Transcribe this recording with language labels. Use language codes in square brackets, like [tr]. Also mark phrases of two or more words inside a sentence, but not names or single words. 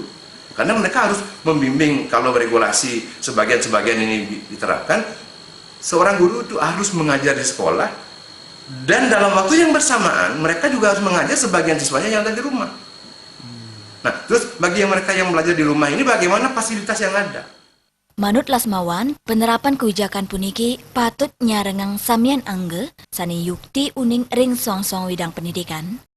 [id] Karena mereka harus membimbing, kalau regulasi sebagian-sebagian ini diterapkan, seorang guru itu harus mengajar di sekolah, dan dalam waktu yang bersamaan mereka juga harus mengajar sebagian siswanya yang ada di rumah. Nah, terus bagi mereka yang belajar di rumah ini bagaimana fasilitas yang ada? [ban] Manut Lasmawan, penerapan kebijakan puniki patut nyarengang samian angge sani yukti uning ring song-song widang pendidikan.